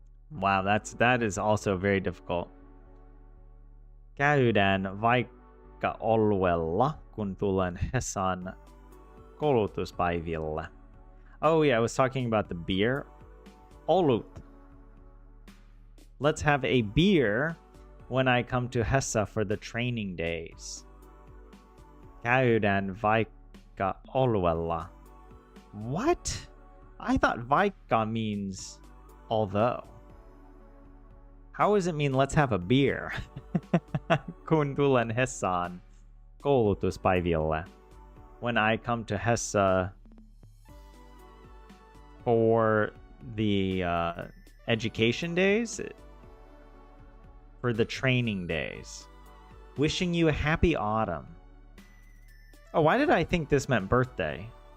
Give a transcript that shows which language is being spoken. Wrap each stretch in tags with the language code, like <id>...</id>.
<en>Wow, that is also very difficult.</en> <fi>Käydään vaikka oluella, kun tulen Hesan koulutuspäiville.</fi> <en>Oh yeah, I was talking about the beer.</en> <fi>Olut.</fi> <en>Let's have a beer when I come to Hessa for the training days.</en> <fi>Käydään vaikka oluella.</fi> <en>What? I thought vaikka means although. How does it mean let's have a beer?</en> <fi>Kun tulen Hessaan koulutuspäiville.</fi> <en>When I come to Hessa for the education days, for the training days. Wishing you a happy autumn. Oh, why did I think this meant birthday?</en>